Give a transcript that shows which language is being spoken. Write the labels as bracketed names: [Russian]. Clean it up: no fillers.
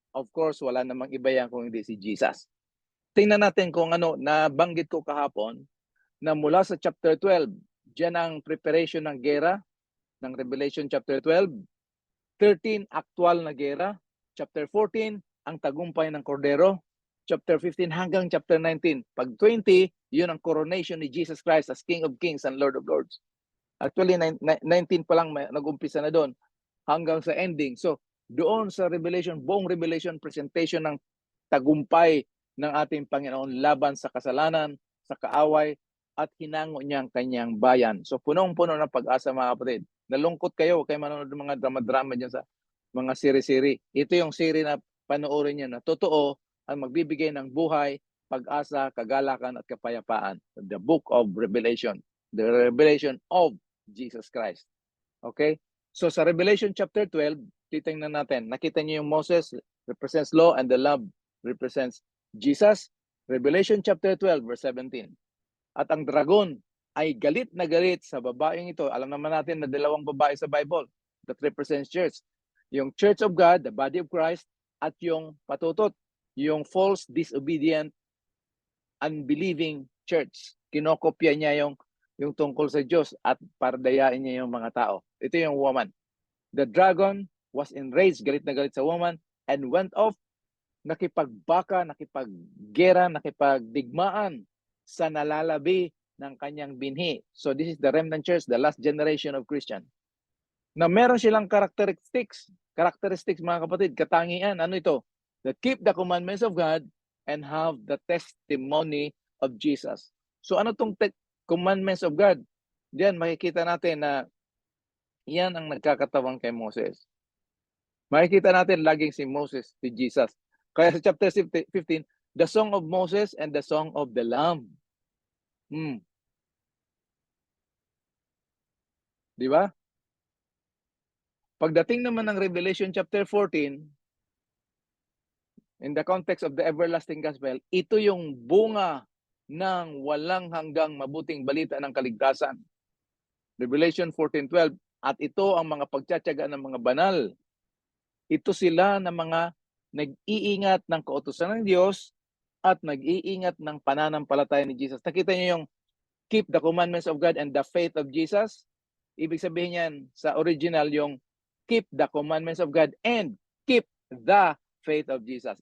[Filipino] Of course, wala namang iba yan kung hindi si Jesus. Tingnan natin kung ano, nabanggit ko kahapon, na mula sa chapter 12, dyan ang preparation ng gera, ng Revelation chapter 12, 13, actual na gera, chapter 14, ang tagumpay ng Cordero, chapter 15 hanggang chapter 19. Pag 20, yun ang coronation ni Jesus Christ [English] as King of Kings and Lord of Lords. [Filipino] Actually, 19 pa lang nag-umpisa na doon. hanggang sa ending. So, doon sa Revelation, buong Revelation presentation ng tagumpay ng ating Panginoon laban sa kasalanan, sa kaaway, at hinango niya ang kanyang bayan. So, punong-puno ng pag-asa, mga kapatid. Nalungkot kayo, huwag kayo manonood ng mga drama-drama dyan sa mga siri-siri. Ito yung siri na panoorin niyo na totoo ang magbibigay ng buhay, pag-asa, kagalakan, at kapayapaan. [English] The book of Revelation. The revelation of Jesus Christ. Okay? [Filipino] So sa Revelation chapter 12, titingnan natin. Nakita niyo yung [English] Moses represents law and the Lamb represents Jesus. Revelation chapter 12 verse 17. [Filipino] At ang dragon ay galit na galit sa babaeng ito. Alam naman natin na dalawang babae sa Bible [English] that represents church. Yung Church of God, the body of Christ, [Filipino] at yung patutot, yung [English] false, disobedient, unbelieving church. [Filipino] Kinokopya niya yung tungkol sa Diyos at pardayain niya yung mga tao. Ito yung woman. [English] The dragon was enraged, [Filipino] galit na galit sa woman, [English] and went off, [Filipino] nakipagbaka, nakipaggera, nakipagdigmaan sa nalalabi ng kanyang binhi. [English] So this is the remnant church, the last generation of Christian. [Filipino] Na meron silang characteristics mga kapatid, katangian. Ano ito? [English] That keep the commandments of God and have the testimony of Jesus. [Filipino] So ano tong [English] commandments of God? [Filipino] Diyan makikita natin na yan ang nagkakatawan kay Moses. Makikita natin laging si Moses, si Jesus. Kaya sa chapter 15, [English] the song of Moses and the song of the Lamb. [Filipino] Di ba? Pagdating naman ng Revelation chapter 14, [English] in the context of the everlasting gospel, [Filipino] ito yung bunga ng walang hanggang mabuting balita ng kaligtasan. Revelation 14:12, at ito ang mga pagtsatsaga ng mga banal. Ito sila na mga nag-iingat ng kautusan ng Diyos at nag-iingat ng pananampalataya ni Jesus. Nakita niyo yung [English] keep the commandments of God and the faith of Jesus? [Filipino] Ibig sabihin yan sa original yung [English] keep the commandments of God and keep the faith of Jesus.